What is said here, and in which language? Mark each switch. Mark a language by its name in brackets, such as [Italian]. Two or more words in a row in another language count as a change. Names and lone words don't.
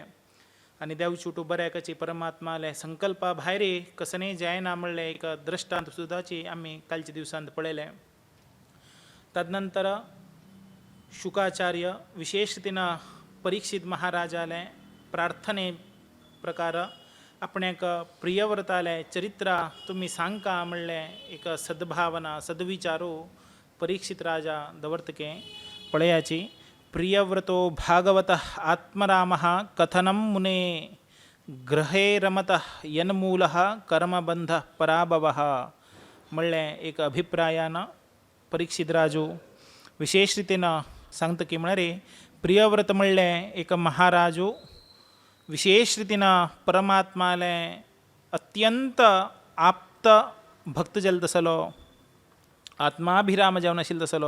[Konkani] आनी देवचुटू बऱ्याकाची परमात्माले संकल्पा भायरी कसनय जायना म्हणलें एक दृश्टांत सुद्दाची आमी कालच्या दिवसांत पळयलें. तदनंतर शुकाचार्य विशेष रितीन परीक्षित महाराजाले प्रार्थने प्रकार आपणाक प्रियव्रताले चरित्र तुमी सांगका म्हणलें एक सद्भावना सद्विचारू परीक्षित राजा दवर्तके पळयाची. [Sanskrit] प्रियव्रतो भागवत आत्मराम कथनम मुने ग्रहे रमत यन्मूल कर्मबंध पराभव [Konkani] म्हणलें एक अभिप्रायान परीक्षित राजू विशेष रितीन सांगता की म्हळ्यार प्रियव्रत म्हणलें एक महाराजू विशेष रितीन परमात्माले अत्यंत आप्त भक्त जाल्लो तसलो, आत्माभिराम जावन आशिल्लो तसलो.